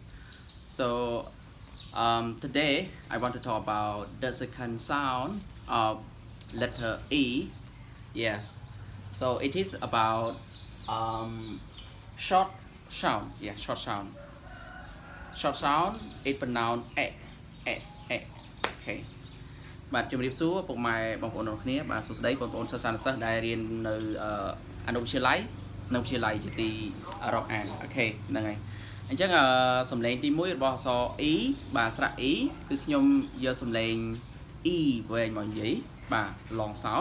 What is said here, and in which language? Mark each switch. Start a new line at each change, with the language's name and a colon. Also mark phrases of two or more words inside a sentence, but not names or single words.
English: So today I want to talk about the second sound of letter E. Yeah, so it is about short sound. Yeah, short sound. Short sound is pronounced e.
Khmer: Okay បាទជំរាបសួរពុកម៉ែបងប្អូនទាំងគ្នាបាទសួស្តីបងប្អូនសិស្សសាស្ត្រដែលរៀននៅអនុវិទ្យាល័យនៅវិទ្យាល័យជាទីរាប់អានអូខេហ្នឹងហើយអ ញ្ចឹងសំឡេងទី1របស់អក្សរ E បាទស្រៈ E គឺខ្ញុំយកសំឡេង E វែងមកនិយាយបាទ
English: long sound